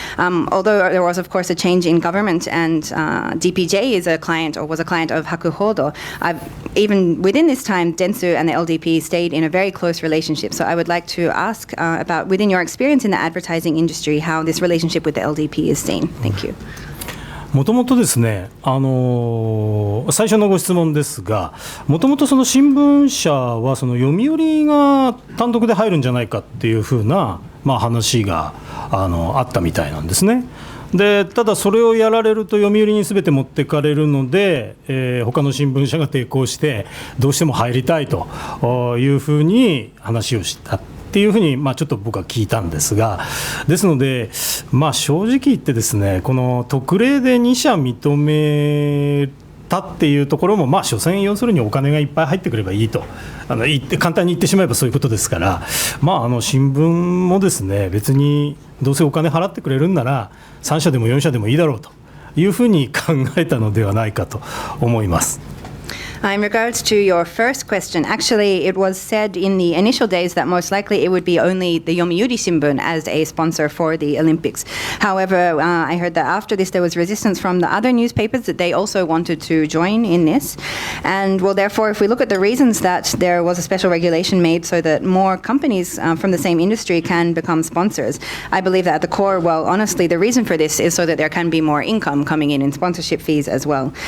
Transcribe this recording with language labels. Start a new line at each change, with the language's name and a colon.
English: Although there was, of course, a change in government and DPJ is a client or was a client of Hakuhodo, even within this time, Dentsu and the LDP stayed in a very close relationship. So I would like to ask about, within your experience in the advertising industry, how this relationship with the LDP is seen. Thank you.
Japanese: もともとですね、最初のご質問ですが、もともとその新聞社はその読売が単独で入るんじゃないかっていうふうな、話があったみたいなんですね。でただそれをやられると読売に全て持ってかれるので、他の新聞社が抵抗してどうしても入りたいというふうに話をしたっていうふうに、ちょっと僕は聞いたんですが、ですので、正直言ってですね、この特例で2社認めたっていうところも、所詮要するにお金がいっぱい入ってくればいいと言って簡単に言ってしまえばそういうことですから、新聞もですね、別にどうせお金払ってくれるんなら3社でも4社でもいいだろうというふうに考えたのではないかと思います。
English: In regards to your first question, actually it was said in the initial days that most likely it would be only the Yomiuri Shimbun as a sponsor for the Olympics. However, I heard that after this there was resistance from the other newspapers that they also wanted to join in this. And well, therefore, if we look at the reasons that there was a special regulation made so that more companies from the same industry can become sponsors, I believe that at the core, well, honestly, the reason for this is so that there can be more income coming in sponsorship fees as well.